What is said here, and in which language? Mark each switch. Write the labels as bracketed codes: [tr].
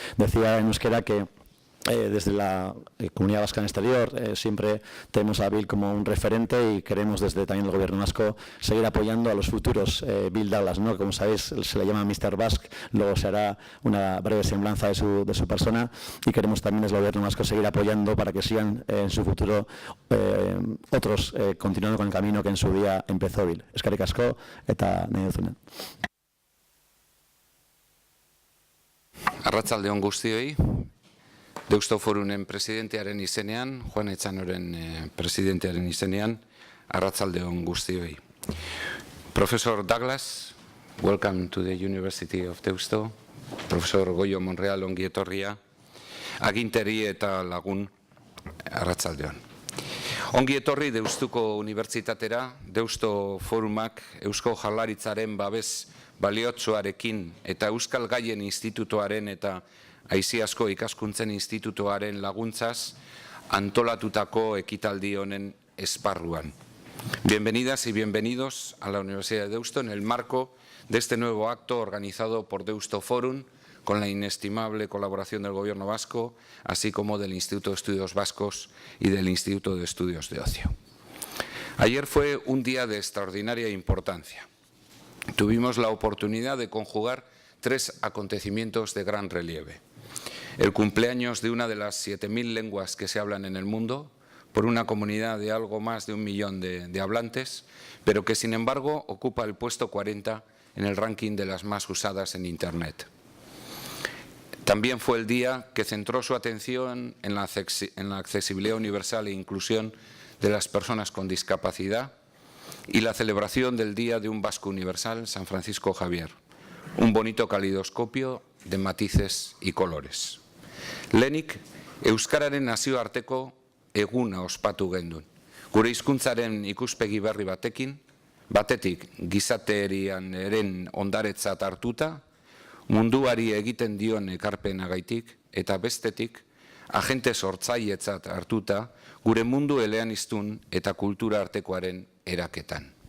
[es] Decía en euskera que desde la comunidad vasca en el exterior siempre tenemos a Bill como un referente y queremos desde también el gobierno vasco seguir apoyando a los futuros Bill Douglas, ¿no? Como sabéis, se le llama Mr. Basque, luego se hará una breve semblanza de su persona, y queremos también desde el gobierno vasco seguir apoyando para que sigan en su futuro otros continuando con el camino que en su día empezó Bill. [eu] Eskerrik asko eta nahi duzunen. Arratsalde on guztioi. Deusto Forumen presidentearen izenean, Juan Etxanoren presidentearen izenean, arratsalde on guztioi. [en] Professor Douglas, welcome to the University of Deusto. [eu] Profesor Goyo Monreal, ongi etorria. Aginteri eta lagun, arratsalde on. Ongi etorri Deustuko Unibertsitatera, Deusto Forumak Eusko Jaurlaritzaren babes baliotsuarekin eta Euskal Gaien Institutoaren eta Aiziasko Ikaskuntzen Institutoaren laguntzaz antolatutako ekitaldi honen esparruan. [es] Bienvenidas y bienvenidos a la Universidad de Deusto en el marco de este nuevo acto organizado por Deusto Forum con la inestimable colaboración del Gobierno vasco, así como del Instituto de Estudios Vascos y del Instituto de Estudios de Ocio. Ayer fue un día de extraordinaria importancia. Tuvimos la oportunidad de conjugar 3 acontecimientos de gran relieve. El cumpleaños de una de las 7.000 lenguas que se hablan en el mundo, por una comunidad de algo más de 1 millón de hablantes, pero que sin embargo ocupa el puesto 40 en el ranking de las más usadas en Internet. También fue el día que centró su atención en la accesibilidad universal e inclusión de las personas con discapacidad y la celebración del Día de un Vasco Universal, San Francisco Javier. Un bonito calidoscopio de matices y colores. [eu] Lehenik, Euskararen nazioarteko eguna ospatu gendun. Gure hizkuntzaren ikuspegi berri batetik gizateriaren ondaretzat hartuta, munduari egiten dion ekarpenagaitik eta bestetik, agente sortzailetzat hartuta, gure mundu eleaniztun eta kultura artekoaren eraketan.